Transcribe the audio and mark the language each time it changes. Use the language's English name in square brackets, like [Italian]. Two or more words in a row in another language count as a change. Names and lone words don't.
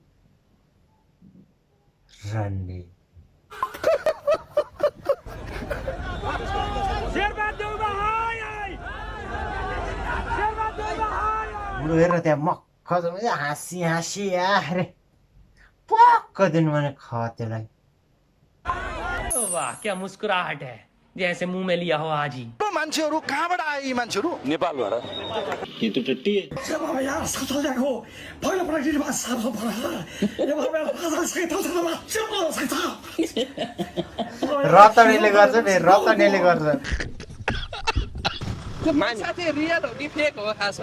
[Nepali] रन्डी बुढो हेरेर त्यहाँ मक्ख हाँसी अरे पक्क दिनु भने त्यसलाई। [Hindi] वाह क्या मुस्कुराहट है, जैसे मुंह में लिया हो आज ही। [Nepali] मान्छेहरू कहाँबाट आए यी मान्छेहरू? नेपालबाट। रतनीले गर्छ नि, रतनीले गर्छ। रियल हो कि फेक हो? खासमा